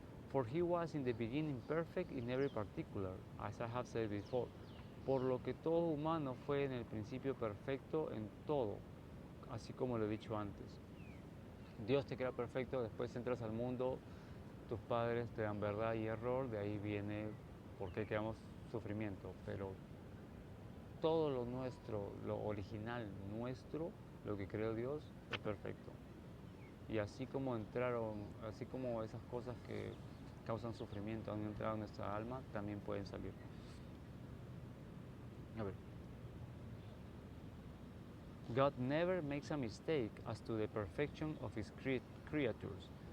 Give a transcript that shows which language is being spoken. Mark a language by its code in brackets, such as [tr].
[en] For he was in the beginning perfect in every particular, as I have said before. [es] Por lo que todo humano fue en el principio perfecto en todo, así como lo he dicho antes. Dios te crea perfecto, después entras al mundo, tus padres te dan verdad y error, de ahí viene por qué creamos sufrimiento, pero todo lo nuestro, lo original nuestro, lo que creó Dios, es perfecto. Y así como así como esas cosas que causan sufrimiento han entrado en nuestra alma, también pueden salir. A ver. [en] God never makes a mistake as to the perfection of his creatures.